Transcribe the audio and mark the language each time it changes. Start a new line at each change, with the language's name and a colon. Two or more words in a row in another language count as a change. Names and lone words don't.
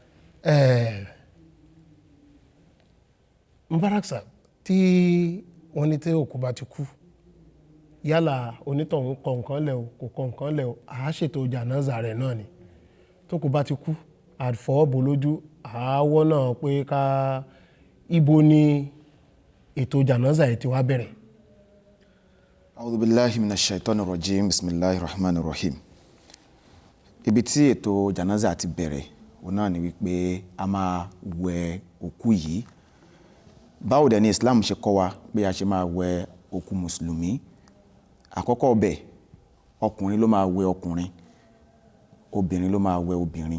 Yoruba: Mubarak sir, tí wọ́n ní tí òkú bá ti kú yálà onítọ̀hún kọ nǹkan lẹ̀ o kò kọ nǹkan lẹ̀ o àá ṣètò Janazah rẹ̀ náà ni tó kú bá ti kú àfọwọ́bò lójú àáwọ́ náà pé ká ibo ni ètò Janazah yìí ti wá bẹ̀rẹ̀.
Arabic: أعوذ بالله من الشيطان الرجيم بسم الله الرحمن الرحيم.
Yoruba: Ibi tí ètò Janazah ti bẹ̀rẹ̀ òun náà ni wípé a máa wẹ òkú yìí. Báwo dẹ̀ ni Islam ṣe kọ́ wa pé a ṣe máa wẹ òkú mùsùlùmí? Àkọ́kọ́ ọbẹ̀ ọkùnrin ló máa wẹ ọkùnrin, obìnrin ló máa wẹ obìnrin.